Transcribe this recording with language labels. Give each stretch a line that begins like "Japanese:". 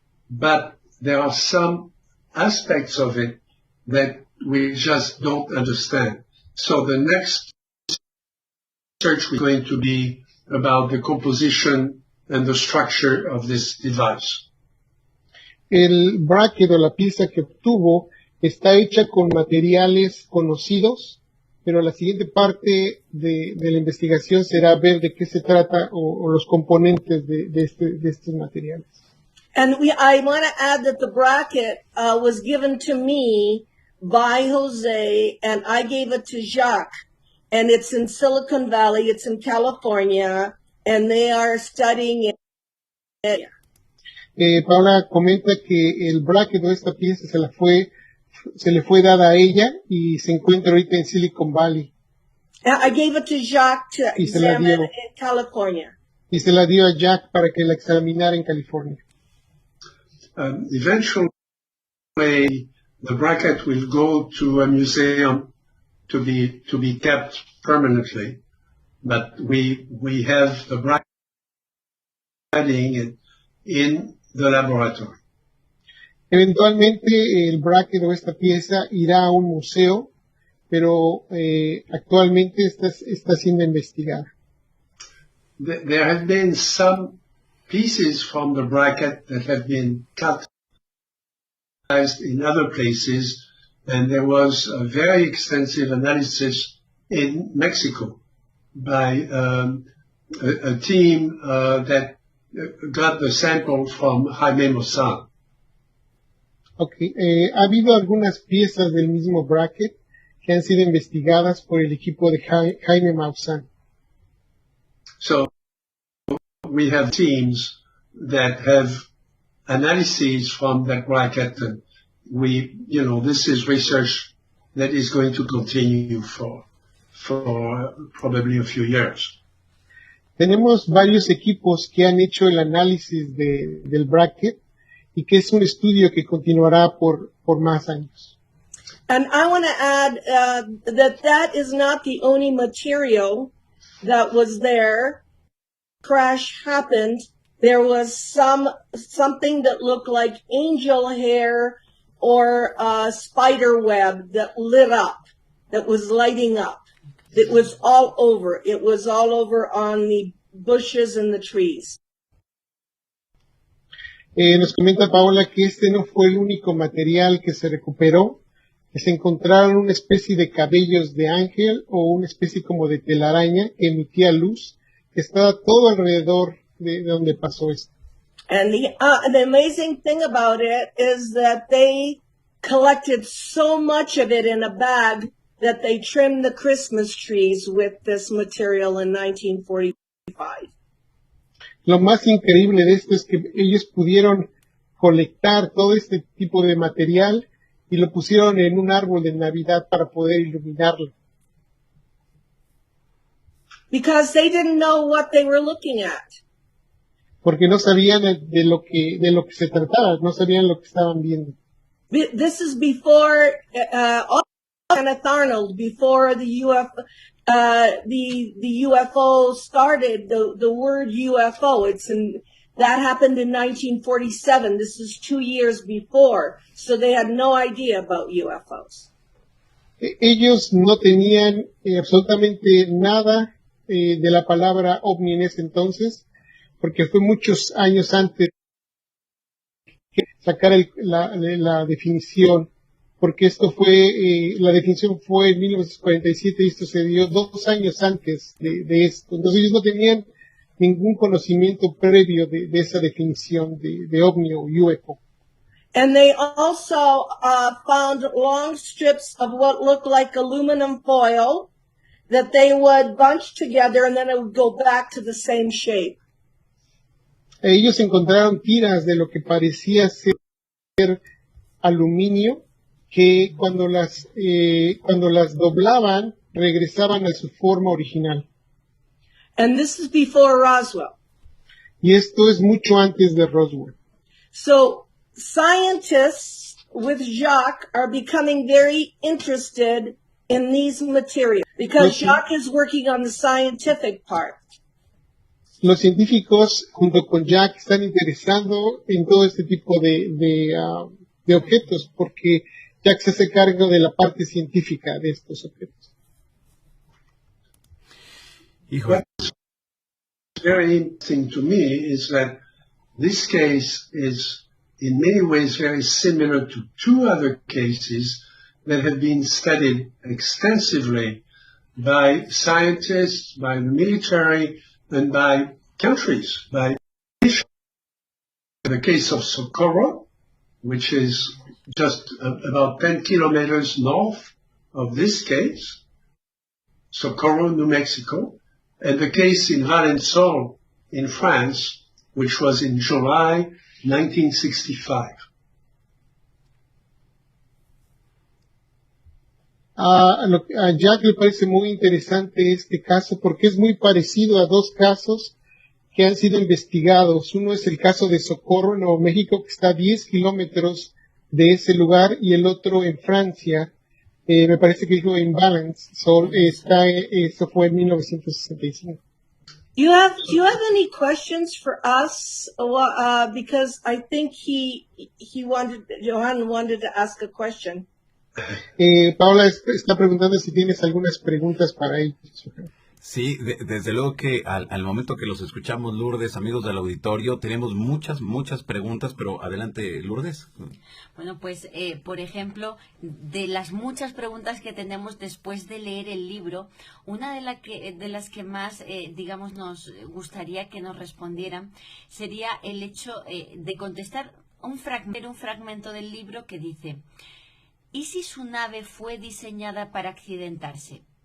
English: but there are some aspects of it that we just don't understand. So the next research is going to be about the composition and the structure of this device.
Spanish: El bracket o la pieza que obtuvo está hecha con materiales conocidos, pero la siguiente parte de la investigación será ver de qué se trata o los componentes de estos materiales.
English: And I want to add that the bracket was given to me by Jose, and I gave it to Jacques. And it's in Silicon Valley, it's in California, and they are studying it.
Spanish: Paula comenta que el bracket o esta pieza se le fue dada a ella y se encuentra ahorita en Silicon Valley.
English: I gave it to Jacques to examine in California.
Spanish: Y se la dio a Jacques para que la examinara en California.
English: Eventually, the bracket will go to a museum to be kept permanently, but we have the bracket studying it in the laboratory.
Spanish: Eventualmente el bracket o esta pieza irá a un museo, pero actualmente está siendo investigada.
English: There have been some pieces from the bracket that have been cut in other places, and there was a very extensive analysis in Mexico by a team that got the sample from Jaime Maussan. Okay.
Spanish: Ha habido algunas piezas del mismo bracket que han sido investigadas por el equipo de Jaime Maussan.
English: So we have teams that have analyses from that bracket, and this is research that is going to continue for probably a few years.
Spanish: Tenemos varios equipos que han hecho el análisis del bracket y que es un estudio que continuará por más años.
English: And I want to add that is not the only material that was there. Crash happened. There was something that looked like angel hair or spider web that lit up, that was lighting up. It was all over. It was all over on the bushes and the trees.
Spanish: Nos comenta Paola que este no fue el único material que se recuperó, que se encontraron una especie de cabellos de ángel o una especie como de telaraña que emitía luz, que estaba todo alrededor de donde pasó esto.
English: And the amazing thing about it is that they collected so much of it in a bag that they trimmed the Christmas trees with this material in 1945.
Spanish: Lo más increíble de esto es que ellos pudieron colectar todo este tipo de material y lo pusieron en un árbol de Navidad para poder iluminarlo.
English: Because they didn't know what they were looking at.
Spanish: Porque no sabían de lo que se trataba, no sabían lo que estaban viendo.
English: This is before Kenneth Arnold, before the UFO started. The word UFO. That happened in 1947. This is 2 years before, so they had no idea about UFOs.
Spanish: Ellos no tenían absolutamente nada de la palabra ovni en ese entonces, porque fue muchos años antes de sacar la definición, porque la definición fue en 1947 y esto se dio 2 años antes de esto. Entonces ellos no tenían ningún conocimiento previo de esa definición de ovni o UFO.
English: And they also found long strips of what looked like aluminum foil that they would bunch together and then it would go back to the same shape.
Spanish: Ellos encontraron tiras de lo que parecía ser aluminio que cuando las doblaban regresaban a su forma original.
English: And this is before Roswell.
Spanish: Y esto es mucho antes de Roswell.
English: So scientists with Jacques are becoming very interested in these materials because Jacques is working on the scientific part.
Spanish: los científicos, junto con Jack, están interesados en todo este tipo de objetos, porque Jack se hace cargo de la parte científica de estos objetos. Híjole.
English: Very interesting to me is that this case is in many ways very similar to two other cases that have been studied extensively by scientists, by the military, and by countries. By the case of Socorro, which is just about 10 kilometers north of this case, Socorro, New Mexico, and the case in Valençol in France, which was in July 1965.
Spanish: A Jack le parece muy interesante este caso porque es muy parecido a dos casos que han sido investigados. Uno es el caso de Socorro en Nuevo México, que está a 10 kilómetros de ese lugar, y el otro en Francia, me parece que dijo en Valence, eso fue en 1965.
English: Do you have any questions for us? Because I think Johan wanted to ask a question.
Spanish: Paola está preguntando si tienes algunas preguntas para ellos. Sí, desde luego que al momento que los escuchamos, Lourdes, amigos del auditorio, tenemos muchas preguntas, pero adelante, Lourdes. Bueno, pues, por ejemplo, de las muchas preguntas que tenemos después de leer el libro, una de las que más, digamos, nos gustaría que nos respondieran sería el hecho de contestar un fragmento del libro que dice: ¿y si su nave fue diseñada para accidentarse?